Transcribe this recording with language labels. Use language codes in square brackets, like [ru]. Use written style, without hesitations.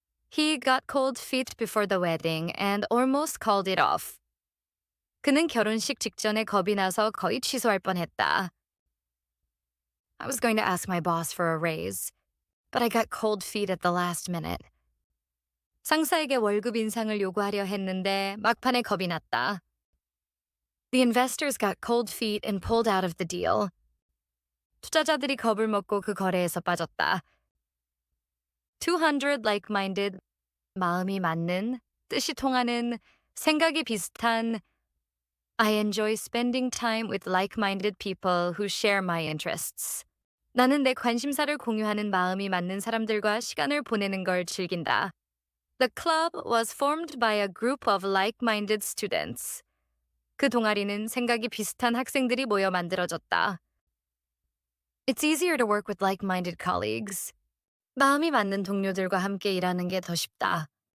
[en] He got cold feet before the wedding and almost called it off. [ko] 그는 결혼식 직전에 겁이 나서 거의 취소할 뻔했다. [en] I was going to ask my boss for a raise, but I got cold feet at the last minute. [ko] 상사에게 월급 인상을 요구하려 했는데 막판에 겁이 났다. [en] The investors got cold feet and pulled out of the deal. [ko] 투자자들이 겁을 먹고 그 거래에서 빠졌다. [en] 200. [ko] Like-minded, 마음이 맞는, 뜻이 통하는, 생각이 비슷한. [en] I enjoy spending time with like-minded people who share my interests. [ko] 나는 내 관심사를 공유하는 마음이 맞는 사람들과 시간을 보내는 걸 즐긴다. [en] The club was formed by a group of like-minded students. [ko] 그 동아리는 생각이 비슷한 학생들이 모여 만들어졌다. [en] It's easier to work with like-minded colleagues. [ko] 마음이 맞는 동료들과 함께 일하는 게 더 쉽다.